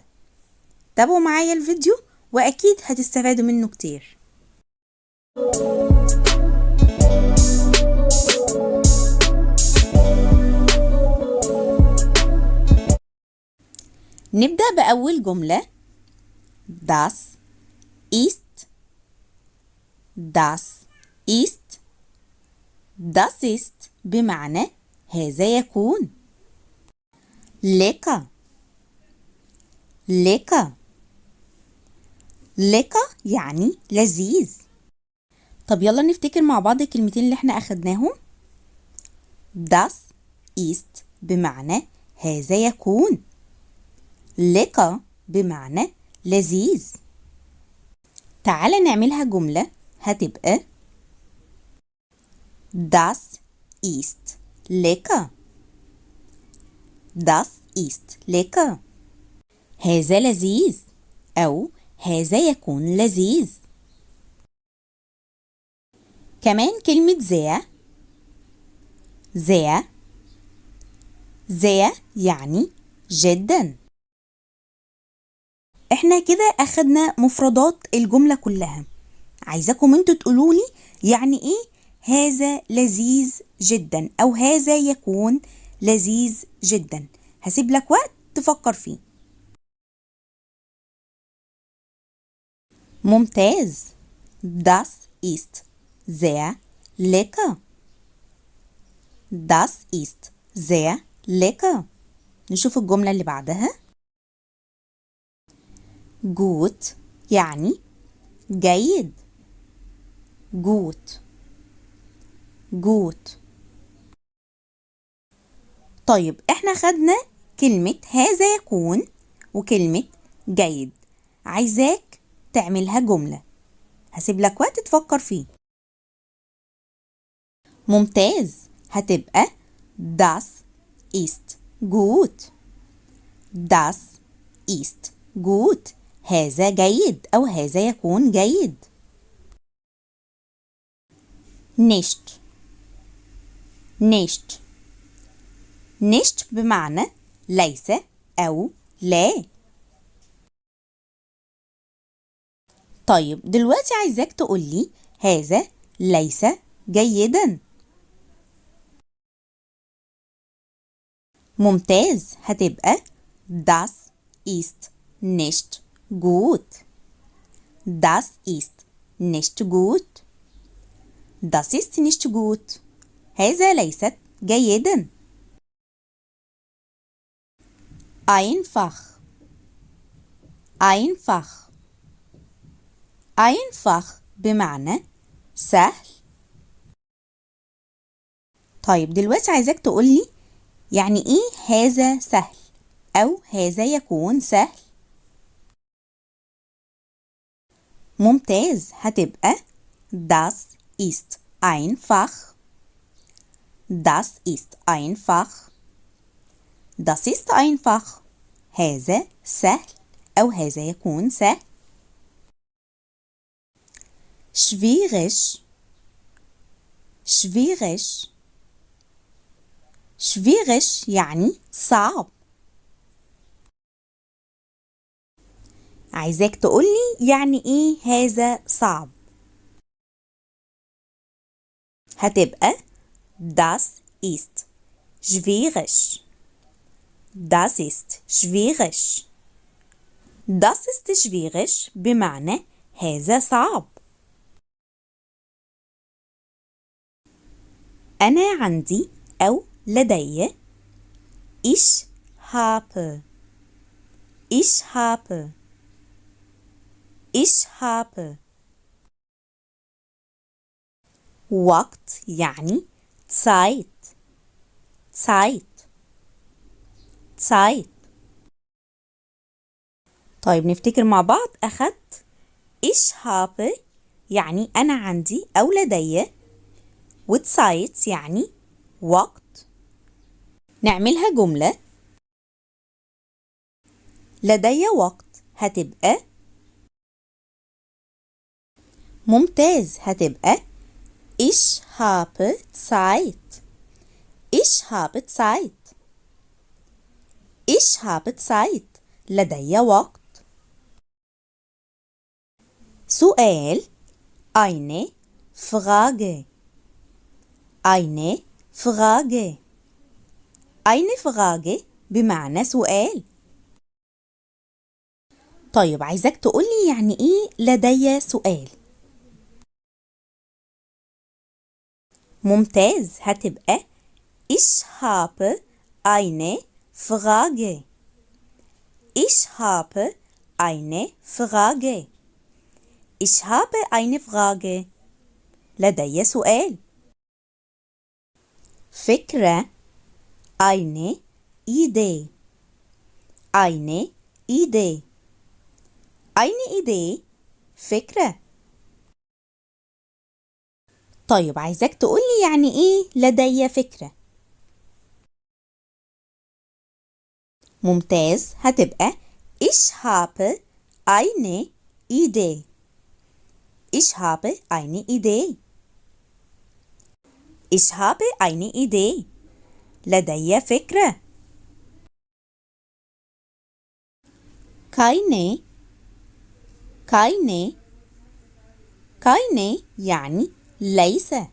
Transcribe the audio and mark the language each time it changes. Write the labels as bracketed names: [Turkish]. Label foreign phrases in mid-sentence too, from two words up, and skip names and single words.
[Arabic] تابعوا معايا الفيديو وأكيد هتستفادوا منه كتير. نبدأ بأول جملة. [German] Das ist. Das ist. Das ist [Arabic] بمعنى هذا يكون. [German] lecker. lecker. [Arabic] lecker يعني لذيذ. طب يلا نفتكر مع بعض الكلمتين اللي احنا أخدناهم. [German] das ist [Arabic] بمعنى هذا يكون. lecker بمعنى لذيذ. تعال نعملها جملة هتبقى [German] das ist lecker. das ist lecker. [Arabic] هذا لذيذ أو هذا يكون لذيذ. كمان كلمة sehr. [German] sehr. sehr [Arabic] يعني جدا. احنا كده أخدنا مفردات الجملة كلها. عايزاكم انتوا تقولولي يعني ايه هذا لذيذ جدا أو هذا يكون لذيذ جدا. هسيب لك وقت تفكر فيه. ممتاز. [German] Das ist sehr lecker. Das ist sehr lecker. [Arabic] نشوف الجملة اللي بعدها. gut يعني جيد. [German] gut. gut. [Arabic] طيب احنا خدنا كلمة هذا يكون وكلمة جيد. عايزاك تعملها جملة. هسيب لك وقت تفكر فيه. ممتاز. هتبقى [German] das ist gut. das ist gut. [Arabic] هذا جيد أو هذا يكون جيد. [German] nicht. nicht. nicht [Arabic] بمعنى ليس أو لا. طيب دلوقتي عايزاك تقولي هذا ليس جيدا. ممتاز. هتبقى [German] das ist nicht gut. das ist nicht gut. das ist nicht gut. [Arabic] هذا ليست جيدا. [German] einfach. einfach. einfach [Arabic] بمعنى سهل. طيب دلوقتي عايزاك تقولي يعني ايه هذا سهل أو هذا يكون سهل. ممتاز. هتبقى [German] das ist einfach. das ist einfach. das ist einfach. [Arabic] هذا سهل أو هذا يكون سهل. [German] schwierig. schwierig. schwierig [Arabic] يعني صعب. عايزاك تقولي يعني ايه هذا صعب. هتبقى [German] das ist schwierig. das ist schwierig. das ist schwierig [Arabic] بمعنى هذا صعب. أنا عندي أو لدي. [German] ich habe. ich habe. ich habe. [Arabic] وقت يعني Zeit. [German] Zeit. Zeit. [Arabic] طيب نفتكر مع بعض. أخدت [German] ich habe [Arabic] يعني أنا عندي أو لدي، و Zeit يعني وقت. نعملها جملة. لدي وقت هتبقى ممتاز هتبقى [German] Ich habe Zeit. Ich habe Zeit. Ich habe Zeit. [Arabic] لدي وقت. سؤال [German] eine Frage. Eine Frage. Eine Frage [Arabic] بمعنى سؤال. طيب عايزاك تقولي يعني ايه لدي سؤال. ممتاز هتبقى [German] Ich habe eine Frage. Ich habe eine Frage. Ich habe eine Frage. [Arabic] لدي سؤال. فكرة [German] eine Idee. Eine Idee. Eine Idee فكرة. [Arabic] طيب عايزاك تقولي يعني ايه لدي فكرة. ممتاز هتبقى [German] Ich habe eine Idee. Ich habe eine Idee. Ich habe eine Idee. [Arabic] لدي فكرة. [German] keine keine keine [Arabic] يعني ليس.